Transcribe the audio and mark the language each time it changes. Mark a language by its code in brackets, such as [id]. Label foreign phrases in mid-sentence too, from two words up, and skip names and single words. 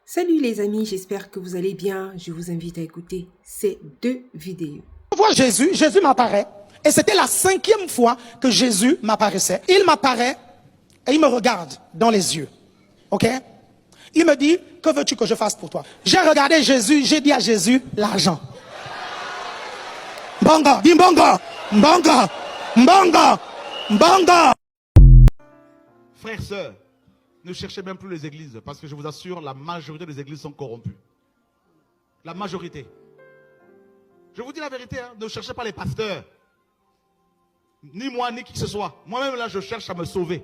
[fr] Salut les amis, j'espère que vous allez bien. Je vous invite à écouter ces deux vidéos. Je vois Jésus, Jésus m'apparaît. Et c'était la 5e fois que Jésus m'apparaissait. Il m'apparaît et il me regarde dans les yeux. Ok? Il me dit, que veux-tu que je fasse pour toi? J'ai regardé Jésus, j'ai dit à Jésus, l'argent. [ln] Mbongo, dis mbongo, mbongo, mbongo, mbongo. [fr] Frères, sœurs, ne cherchez même plus les églises, parce que je vous assure, la majorité des églises sont corrompues. La majorité. Je vous dis la vérité, hein, ne cherchez pas les pasteurs. Ni moi, ni qui que ce soit. Moi-même, là, je cherche à me sauver.